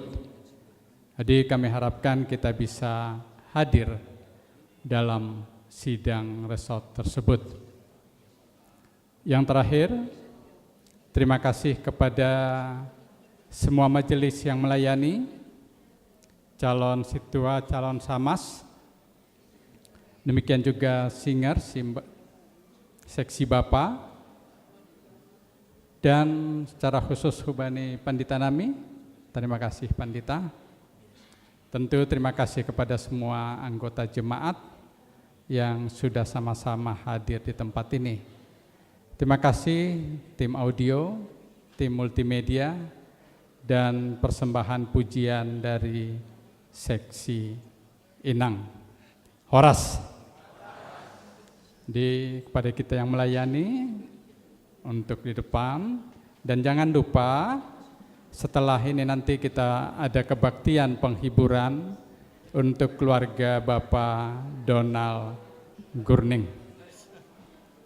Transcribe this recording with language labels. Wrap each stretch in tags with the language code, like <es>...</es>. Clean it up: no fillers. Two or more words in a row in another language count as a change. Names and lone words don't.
<id>Jadi kami harapkan kita bisa hadir dalam sidang resort tersebut. Yang terakhir, terima kasih kepada semua majelis yang melayani, calon situa, calon samas, demikian juga singer, seksi Bapak, dan secara khusus</id> <bts>Hubani Pandita Nami.</bts> <id>Terima kasih Pandita. Tentu terima kasih kepada semua anggota jemaat yang sudah sama-sama hadir di tempat ini. Terima kasih tim audio, tim multimedia, dan persembahan pujian dari seksi Inang. Horas. Kepada kita yang melayani untuk di depan, dan jangan lupa setelah ini nanti kita ada kebaktian penghiburan untuk keluarga Bapak Donald Gurning.</id>